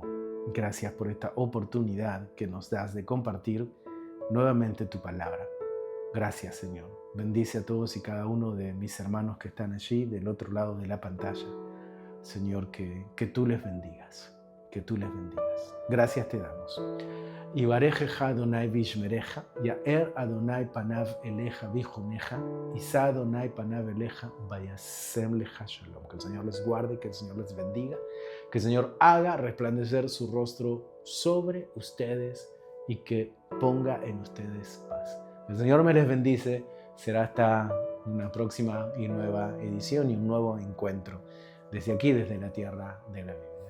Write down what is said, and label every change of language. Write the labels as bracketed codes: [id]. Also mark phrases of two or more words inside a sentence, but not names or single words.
[es] Gracias por esta oportunidad que nos das de compartir nuevamente tu palabra. Gracias, Señor. Bendice a todos y cada uno de mis hermanos que están allí del otro lado de la pantalla. Señor, que tú les bendigas, que tú les bendigas. Gracias te damos. [he] יברכך אדוני וישמרך, יאר אדוני פניו אליך ויחנך, ישא אדוני פניו אליך, וישם לך שלום. [es] Que el Señor les guarde, que el Señor les bendiga, que el Señor haga resplandecer su rostro sobre ustedes y que ponga en ustedes paz. El Señor me les bendice. Será hasta una próxima y nueva edición y un nuevo encuentro desde aquí, desde la tierra de la Biblia.